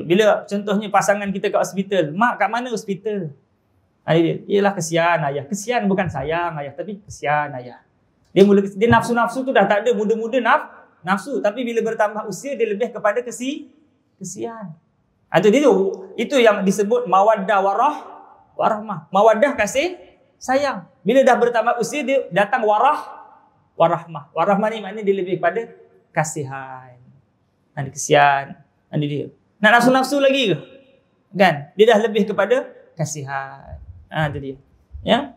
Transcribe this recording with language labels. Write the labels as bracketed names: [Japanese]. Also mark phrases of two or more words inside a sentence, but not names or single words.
[Malay] Bila contohnya pasangan kita kat hospital, mak kat mana hospital? Ini dia. Ialah kesian ayah. Kesian bukan sayang ayah, tapi kesian ayah. Dia nafsu-nafsu tu dah tak ada. Muda-muda nafsu. Tapi bila bertambah usia, dia lebih kepada kesian. Itu yang disebut [Arabic] مودة ورحمة. [Malay] Mawaddah kasih sayang. Bila dah bertambah usia, dia datang warahmah. Warahmah ni maknanya dia lebih kepada kasihan. Ada kesian. Ada dia. Nak nafsu-nafsu lagi ke? Kan? Dia dah lebih kepada kasihan. Itu dia. Ya?